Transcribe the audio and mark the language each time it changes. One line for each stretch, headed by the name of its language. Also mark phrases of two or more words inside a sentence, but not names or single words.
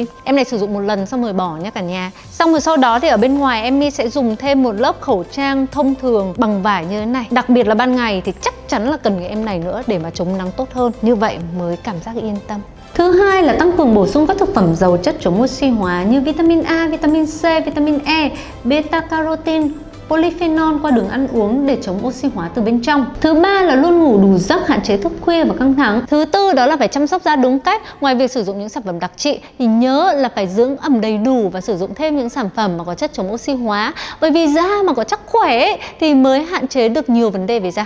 Vietnamese: Em này sử dụng một lần xong rồi bỏ nhé cả nhà. Xong rồi sau đó thì ở bên ngoài em sẽ dùng thêm một lớp khẩu trang thông thường bằng vải như thế này. Đặc biệt là ban ngày thì chắc chắn là cần cái em này nữa để mà chống nắng tốt hơn. Như vậy mới cảm giác yên tâm. Thứ hai là tăng cường bổ sung các thực phẩm giàu chất chống oxy hóa như vitamin A, vitamin C, vitamin E, beta carotene, polyphenol qua đường ăn uống để chống oxy hóa từ bên trong. Thứ ba là luôn ngủ đủ giấc, hạn chế thức khuya và căng thẳng. Thứ tư đó là phải chăm sóc da đúng cách. Ngoài việc sử dụng những sản phẩm đặc trị thì nhớ là phải dưỡng ẩm đầy đủ và sử dụng thêm những sản phẩm mà có chất chống oxy hóa. Bởi vì da mà có chắc khỏe ấy, thì mới hạn chế được nhiều vấn đề về da.